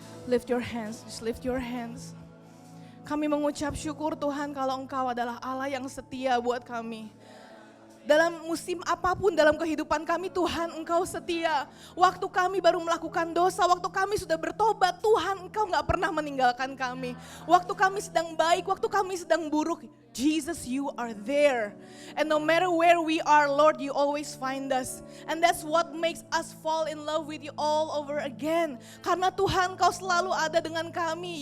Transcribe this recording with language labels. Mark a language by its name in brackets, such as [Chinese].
[English] Lift your hands, just lift your hands. [Indonesian] Kami mengucap syukur Tuhan kalau Engkau adalah Allah yang setia buat kami. Dalam musim apapun dalam kehidupan kami, Tuhan Engkau setia. Waktu kami baru melakukan dosa, waktu kami sudah bertobat, Tuhan Engkau gak pernah meninggalkan kami. Waktu kami sedang baik, waktu kami sedang buruk, Jesus, you are there. [English] And no matter where we are, Lord, you always find us. And that's what makes us fall in love with you all over again. [Indonesian] Karena Tuhan, Engkau selalu ada dengan kami.